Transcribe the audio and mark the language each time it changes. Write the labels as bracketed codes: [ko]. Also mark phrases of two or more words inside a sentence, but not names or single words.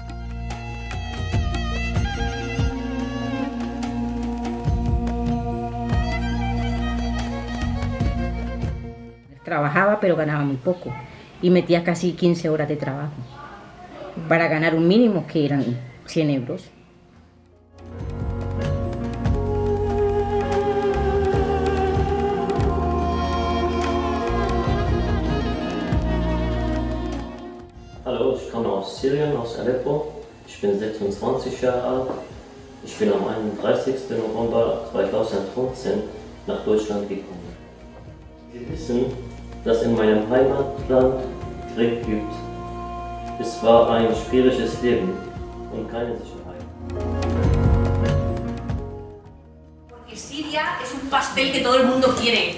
[es] Trabajaba, pero ganaba muy poco y metía casi 15 horas de trabajo para ganar un mínimo que eran 100 euros. [de] Hallo, ich komme aus Syrien, aus Aleppo. Ich bin 26 Jahre alt. Ich bin am 31. November 2015 nach Deutschland gekommen. Sie wissen, dass in meinem Heimatland Krieg gibt. Es war ein schwieriges Leben und keine Sicherheit. [es] Porque Siria es un pastel que todo el mundo quiere.